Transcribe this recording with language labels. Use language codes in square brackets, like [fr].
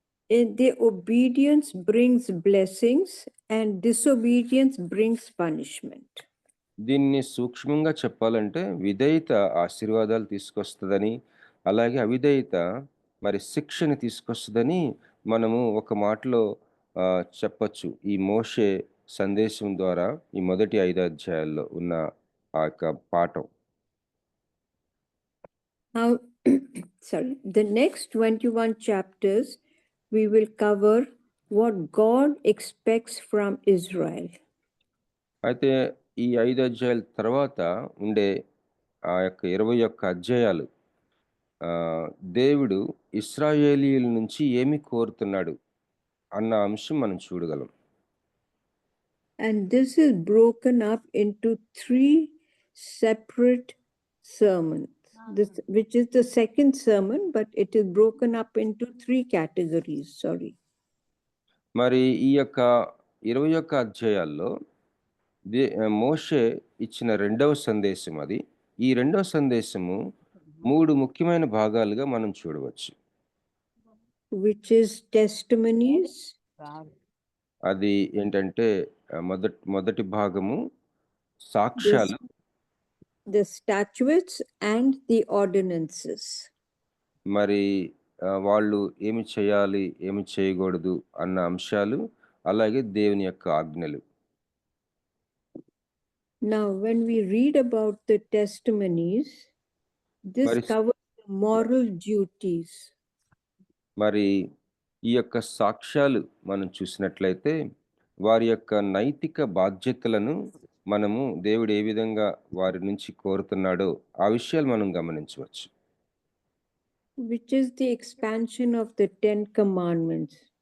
[en] the obedience brings blessings and disobedience brings punishment. [te] దీన్ని సూక్ష్మంగా చెప్పాలంటే విధేయత ఆశీర్వాదాలు తీసుకొస్తుందని, అలాగే అవిధేయత మరి శిక్షని తీసుకొస్తుందని మనము ఒక మాటలో చెప్పొచ్చు. ఈ మోషే సందేశం ద్వారా ఈ మొదటి 5 అధ్యాయాల్లో ఉన్న ఆ యొక్క పాఠం. [en] Now, sorry, the next 21 chapters we will cover what God expects from Israel. [te] అయితే ఈ 5 అధ్యాయాల తర్వాత ఉండే ఆ యొక్క 21 అధ్యాయాలు దేవుడు ఇశ్రాయేలీయుల నుంచి ఏమి కోరుతున్నాడు అన్న అంశం మనం చూడగలం. [en] And this is broken up into 3 separate sermons, which is the second sermon, but it is broken up into 3 categories. Sorry. [te] మరి ఈ యొక్క 21 అధ్యాయాల్లో మోషే ఇచ్చిన రెండవ సందేశం అది. ఈ రెండవ సందేశము 3 ముఖ్యమైన భాగాలుగా మనం చూడవచ్చు. [en] Which is testimonies. [te] అది ఏంటంటే మొదటి భాగము సాక్ష్యాలు, [en] the statutes and the ordinances. [te] మరి వాళ్ళు ఏమి చేయాలి, ఏమి చేయకూడదు అన్న అంశాలు, అలాగే దేవుని యొక్క ఆజ్ఞలు. [en] Now, when we read about the testimonies, this covers the moral duties. [te] మరి ఈ యొక్క సాక్ష్యాలు మనం చూసినట్లయితే వారి యొక్క నైతిక బాధ్యతలను మనము దేవుడు ఏ విధంగా వారి నుంచి కోరుతున్నాడో ఆ విషయాలు మనం గమనించవచ్చు. [en] Which is the expansion of the 10 commandments.